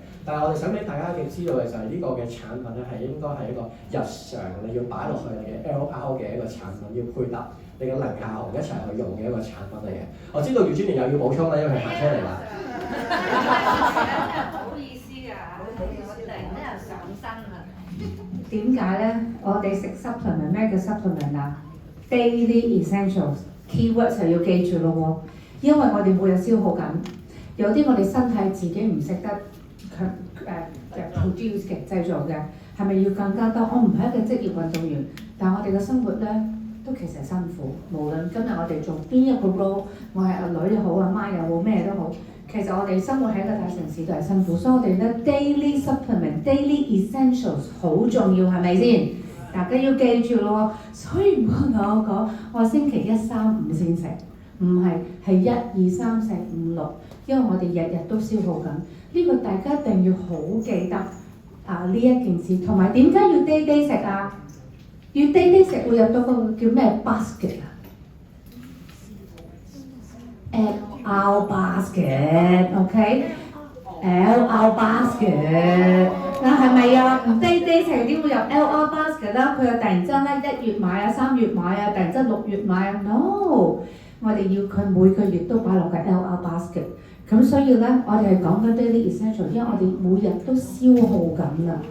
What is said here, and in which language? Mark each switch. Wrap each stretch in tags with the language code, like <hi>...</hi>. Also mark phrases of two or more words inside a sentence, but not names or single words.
<yue>但係我哋想俾大家嘅知道嘅就係呢個嘅產品咧係應該係一個日常你要擺落去你嘅 LR 嘅一個產品，要配搭你嘅零下紅一齊去用嘅一個產品嚟嘅。我知道Eugenie又要補充啦，因為佢行出嚟啦。好意思㗎，我突然間又上身啦。點解咧？我哋食 supplement 咩叫 supplement 啊 ？</yue> <en>Daily essentials keywords</en> <yue>就要記住咯喎，因為我哋每日消耗緊，有啲我哋身體自己唔識得produce 嘅製造嘅，係咪要更加多？我唔係一個職業運動員，但係我哋嘅生活咧都其實辛苦。無論今日我哋做邊一個 role， 我係阿女又好，阿媽又好，咩都好，其實我哋生活喺一個大城市都係辛苦，所以我哋咧</yue> <en>daily supplement、 daily essentials</en> <yue>好重要，係咪先？大家要記住咯，所以唔好同我講，我星期1、3、5先食，唔係1、2、3、4、5、6，因為我哋日日都消耗緊。呢個大家一定要好記得呢一件事，同埋點解要 day 食啊？要 day 食會入到個叫咩 basket 啊 ？</yue> <en>LR basket，</en> <yue>OK？</yue> <en>LR basket。</en> <yue>嗱係咪啊？唔 day 食點會入</yue> <en>LR basket</en> <yue>啦？佢又突然之間咧1月買啊、3月買啊，突然之間6月買啊 ，no！我哋要佢每個月都擺落個</yue> <en>LR basket。</en> <yue>咁所以咧，我哋係講緊</yue> <en>daily essential，</en> <yue>因為我哋每日都消耗緊啦。</yue>